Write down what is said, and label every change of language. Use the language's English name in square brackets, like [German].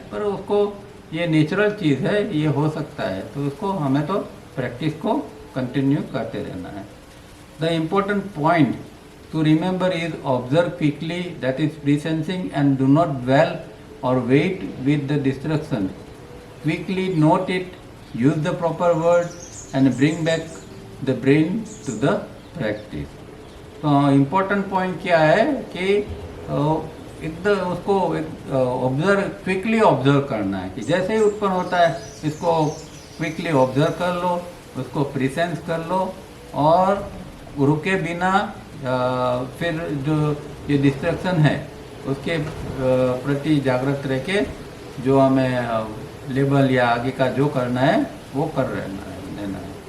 [Hindi] पर उसको ये नेचुरल चीज़ है, ये हो सकता है, तो उसको हमें तो प्रैक्टिस को कंटिन्यू करते रहना है। [English] The important point to remember is observe quickly, that is presensing, and do not dwell or wait with the distraction. Quickly note it, use the proper word and bring back the brain to the practice. [Hindi] तो important point क्या है कि एकदम उसको observe quickly observe करना है कि जैसे ही उत्पन्न होता है इसको क्विकली ऑब्जर्व कर लो, उसको प्रिसेंस कर लो और रुके बिना फिर जो ये डिस्ट्रैक्शन है उसके प्रति जागृत रह के जो हमें लेबल या आगे का जो करना है वो कर लेना है।